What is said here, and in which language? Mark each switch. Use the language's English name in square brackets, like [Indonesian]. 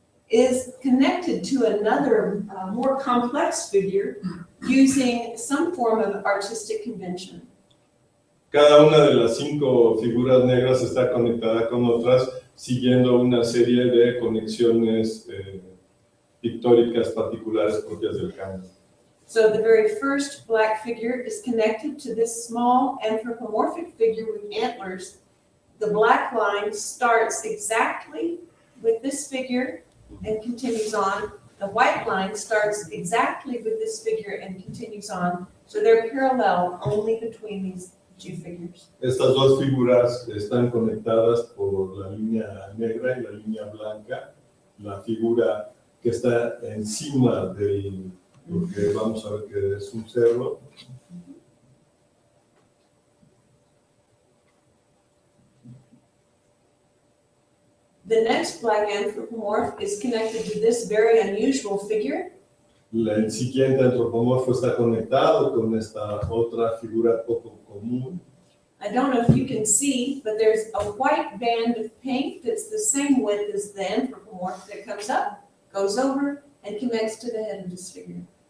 [English] is connected to another more complex figure using some form of artistic convention. [Spanish] Cada una de las 5 figuras negras está conectada con otras, siguiendo una serie de conexiones pictóricas particulares propias del canto. [English] So the very first black figure is connected to this small anthropomorphic figure with antlers. The black line starts exactly with this figure and continues on. The white line starts exactly with this figure and continues on. So they're parallel only between these two figures. [Spanish] Estas dos figuras están conectadas por la línea negra y la línea blanca. La figura que está encima del, lo que vamos a ver que es un cerro. [English] The next black anthropomorph is connected to this very unusual figure. [Spanish] El siguiente antropomorfo está conectado con esta otra figura poco común. [English] I don't know if you can see, but there's a white band of paint that's the same width as the anthropomorph that comes up, goes over, and connects to the head of this figure.